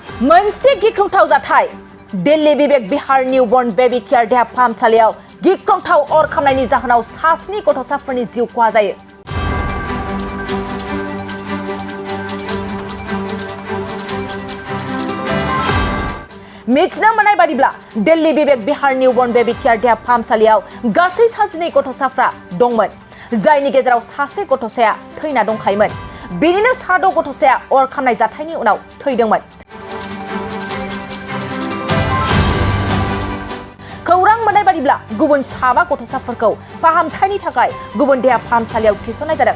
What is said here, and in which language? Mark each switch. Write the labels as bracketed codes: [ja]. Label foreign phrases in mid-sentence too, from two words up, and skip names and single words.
[brx] मोनसे गिख्रंथाव जाथाय दिल्ली विवेक बिहार निउबर्न बेबी केयार देहा फाहामसालियाव गिख्रंथाव अर खामनायनि जाहोनाव सास्नि गथ'साफोरनि जिउ खहा जायो। मिथिनो मोननाय बादिब्ला दिल्ली विवेक बिहार निउबर्न बेबी केयार देहा फाहामसालियाव गासै 7 गथ'साफ्रा दंमोन, जायनि गेजेराव सासे गथ'साया थैना दंखायोमोन। बेनिनो 6 गथ'साया अर खामनाय जाथायनि उनाव थैदोंमोन। खौरां मोननाय बादिब्ला गुबुन 7 गथ'साफोरखौ फाहामथायनि थाखाय गुबुन देहा फाहामसालियाव थिसननाय जादों।